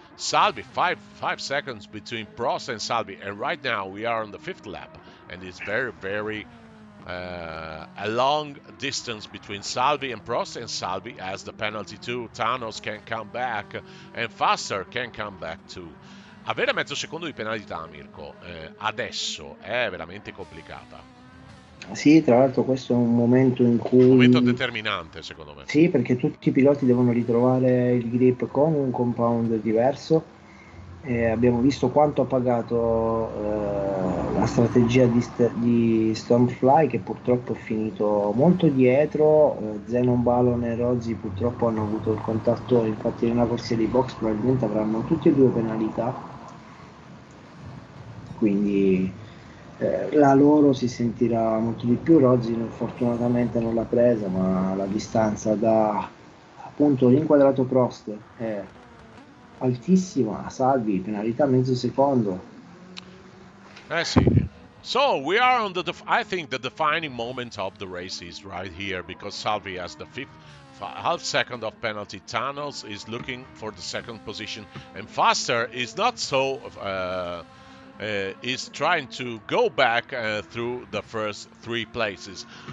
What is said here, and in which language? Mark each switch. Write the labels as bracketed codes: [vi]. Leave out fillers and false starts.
[en] Salvi 5 seconds between Prost and Salvi, and right now we are on the 5th lap, and it's very a long distance between Salvi and Prost, and Salvi has the penalty too. Thanos can come back, and Faster can come back too. [it] Avere mezzo secondo di penalità, Mirko, adesso è veramente complicata. Sì, tra l'altro questo è un momento in cui... Un momento determinante, secondo me. Sì, perché tutti i piloti devono ritrovare il grip con un compound diverso. Abbiamo visto quanto ha pagato la strategia di Stormfly, che purtroppo è finito molto dietro. Zenon Ballon e Rozzi purtroppo hanno avuto il contatto, infatti nella corsia dei box probabilmente avranno tutti e due penalità, quindi la loro si sentirà molto di più. Rozzi fortunatamente non l'ha presa, ma la distanza da appunto l'inquadrato Prost è altissima. Salvi penalità mezzo secondo. Sì. [en] So we are on I think the defining moment of the race is right here, because Salvi has the half second of penalty. Thanos is looking for the 2nd position, and Faster is not so is trying to go back through the first 3 places.